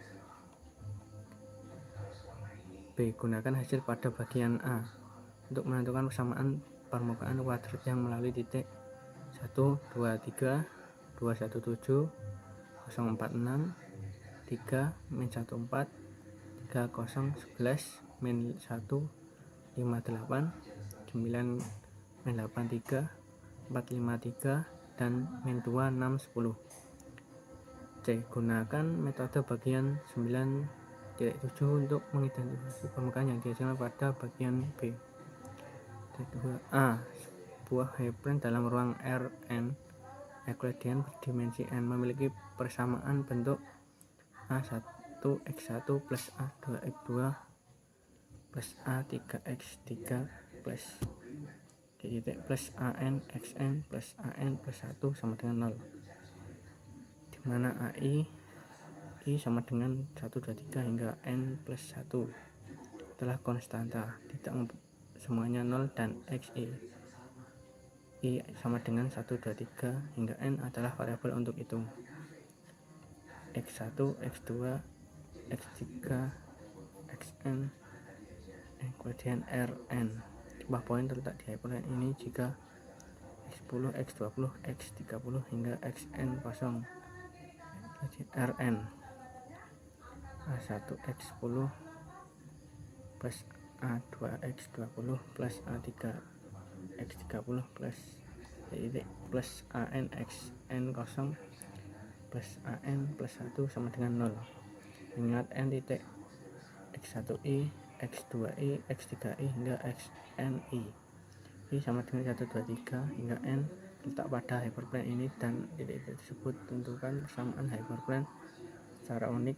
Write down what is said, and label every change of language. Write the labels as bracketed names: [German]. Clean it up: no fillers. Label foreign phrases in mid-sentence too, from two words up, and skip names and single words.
[Indonesian] B. Gunakan hasil pada bagian A untuk menentukan persamaan permukaan kuadrat yang melalui titik 1, 2, 3, 2, 1, 7, 0, 4, 6, 3, min 1, 4, 3, 0, 11, min 1, 5, 8, 9, min 8, 3, 4, 5, 3, dan min 2, 6, 10. C. Gunakan metode bagian 9.7 untuk mengidentifikasi permukaan yang dihasilkan pada bagian B. A. Sebuah hyperplane dalam ruang Rn Euclidean berdimensi n memiliki persamaan bentuk A1 X1 plus A2 X2 plus A3 X3 plus plus AN XN plus AN plus 1 sama dengan 0, di mana AI I sama dengan 1, 2, 3 hingga N plus 1 adalah konstanta, tidak semuanya 0, dan XI I sama dengan 1, 2, 3 hingga N adalah variabel untuk itu. X1, X2, X3, Xn Euclidean Rn. Sebuah poin terletak di hyperplane ini jika X10, X20, X30 hingga Xn kosong. Rn A1 X10 plus A2X20 plus A3 X30 plus AN XN kosong plus AN plus 1 sama dengan 0. Ingat N titik X1I, X2I, X3I hingga XNI. I sama dengan 1, 2, 3 hingga N letak pada hyperplane ini, dan titik-titik tersebut tentukan persamaan hyperplane secara unik.